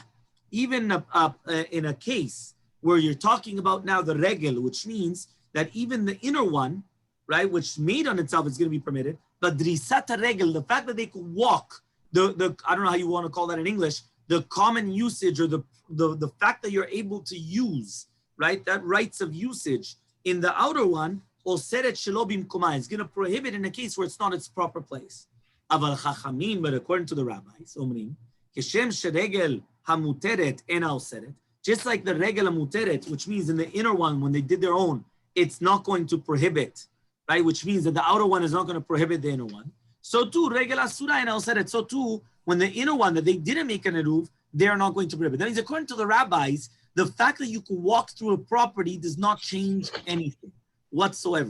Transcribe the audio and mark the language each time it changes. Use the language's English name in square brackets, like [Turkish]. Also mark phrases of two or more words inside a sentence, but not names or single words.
[English] Even in a case where you're talking about now the regel, which means that even the inner one, right, which made on itself is going to be permitted, but [Hebrew] דריסת רגל, [English] the fact that they could walk, the I don't know how you want to call that in English, the common usage or the fact that you're able to use, right, that rights of usage in the outer one, [Hebrew] אוסרת שלא במקומה, [English] is going to prohibit in a case where it's not its proper place. [Hebrew] אבל חכמים, [English] but according to the rabbis, [Hebrew] אומרים, כשם שרגל המותרת אינה אוסרת, [English] just like the [Hebrew] רגל המותרת, [English] which means in the inner one, when they did their own, it's not going to prohibit, right? Which means that the outer one is not going to prohibit the inner one. So too, [Hebrew] רגל אסורה אינה אוסרת. [English] So too, when the inner one that they didn't make an eruv, they are not going to prohibit. That means according to the rabbis, the fact that you can walk through a property does not change anything whatsoever.